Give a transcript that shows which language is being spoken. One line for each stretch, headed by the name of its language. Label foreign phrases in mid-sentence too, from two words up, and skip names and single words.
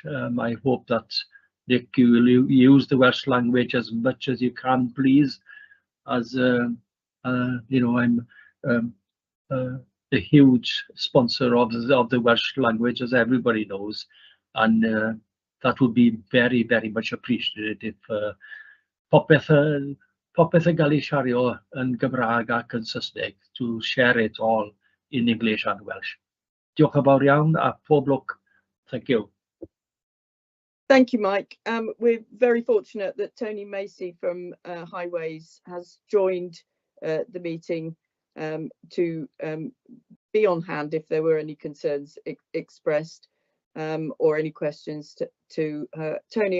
English: I hope that Nick, you will use the Welsh language as much as you can, please. As you know, I'm a huge sponsor of the Welsh language, as everybody knows, and that would be very, very much appreciated if
Welsh: popeth yn cael ei siario yn Gymraeg ac yn Saesneg,
English: to share it all in English and Welsh.
Welsh: Diolch yn fawr iawn a pob lwc.
English: Thank you. Thank you, Mike. We're very fortunate that Tony Macy from Highways has joined the meeting to be on hand if there were any concerns expressed or any questions to Tony.